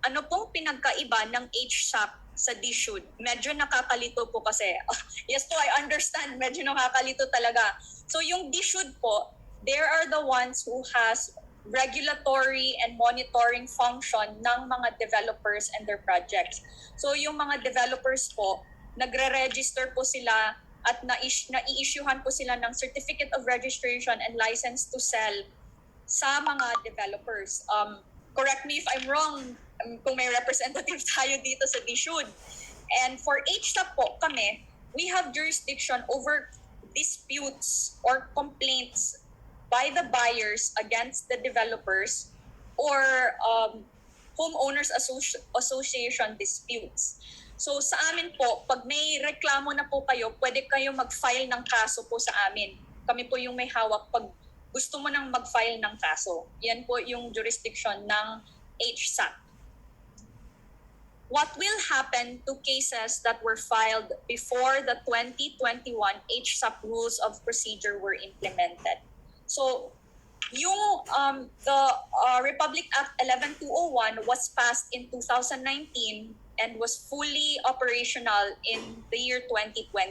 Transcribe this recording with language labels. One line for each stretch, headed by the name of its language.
Filipino: Ano pong pinagkaiba ng HSAC sa DSUD? Medyo nakakalito po kasi.
English: Yes po, I understand.
Filipino: Medyo nakakalito talaga.
English: So yung DSUD po, there are the ones who has regulatory and monitoring function ng mga developers and their projects.
Filipino: So yung mga developers po, nagre-register po sila at nai-issuehan po sila ng Certificate of Registration and License to Sell sa mga developers.
English: Correct me if I'm wrong
Filipino: kung may representative tayo dito sa DSUD.
English: And for HSAP po kami, we have jurisdiction over disputes or complaints by the buyers against the developers or homeowners association disputes.
Filipino: So sa amin po, pag may reklamo na po kayo, pwede kayo mag-file ng kaso po sa amin. Kami po yung may hawak pag gusto mo nang mag-file ng kaso. Yan po yung jurisdiction ng HSAC.
English: What will happen to cases that were filed before the 2021 HSAC rules of procedure were implemented?
Filipino: So, yung
English: the Republic Act 11201 was passed in 2019 and was fully operational in the year 2020.